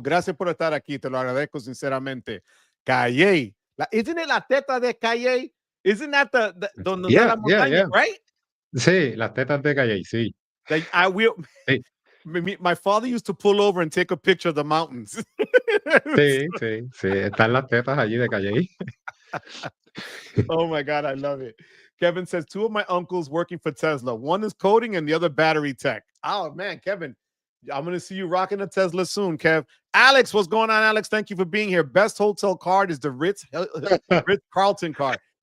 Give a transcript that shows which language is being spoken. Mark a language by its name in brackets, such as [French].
[Spanish] Gracias por estar aquí. Te lo agradezco sinceramente. Calle. [English] Isn't it [Spanish] la teta de Calle? [English] Isn't that the [Spanish] donde la montaña, right? Sí, las tetas de Calle, sí. [English] Like I will. [Spanish] Sí. [English] My father used to pull over and take a picture of the mountains. [Spanish] Sí. Están las tetas allí de Calle. [English] Oh my God, I love it. Kevin says 2 of my uncles working for Tesla. One is coding and the other battery tech. Oh man, Kevin, I'm going to see you rocking a Tesla soon, Kev. Alex, what's going on, Alex? Thank you for being here. Best hotel card is the Ritz Carlton card.